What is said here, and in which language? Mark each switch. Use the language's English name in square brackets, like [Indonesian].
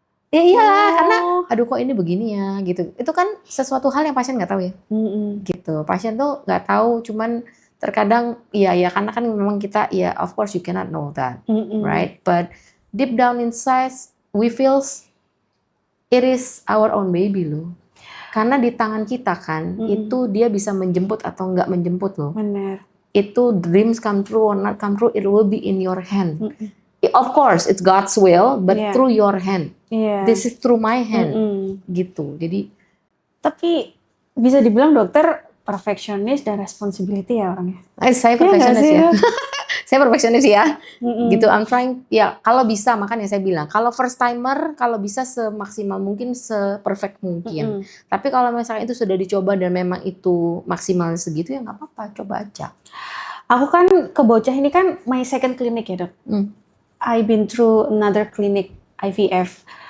[Indonesian] Ya iyalah, karena aduh kok ini begini ya gitu. Itu kan sesuatu hal yang pasien nggak tahu ya. Gitu. Pasien tuh nggak tahu, cuman terkadang ya karena kan memang kita ya [English] of course you cannot know that, right? But deep down inside we feels it is our own baby [Indonesian] loh. Karena di tangan kita kan, itu dia bisa menjemput atau nggak menjemput loh. Benar. Itu [English] dreams come true or not come true, it will be in your hand. Of course, it's God's will, but through your hand. This is through my hand, [Indonesian] gitu. Jadi, tapi bisa dibilang dokter perfectionist dan responsibility ya orangnya. Saya perfectionist ya. Saya perfectionist ya, gitu. [English] I'm trying, [Indonesian] ya kalau bisa, makanya saya bilang, kalau first timer, kalau bisa semaksimal mungkin, seperfect mungkin. Tapi kalau misalnya itu sudah dicoba dan memang itu maksimal segitu, ya nggak apa-apa, coba aja. Aku kan ke Bocah ini kan [English] my second clinic [Indonesian] ya dok. [English] I've been through another clinic IVF.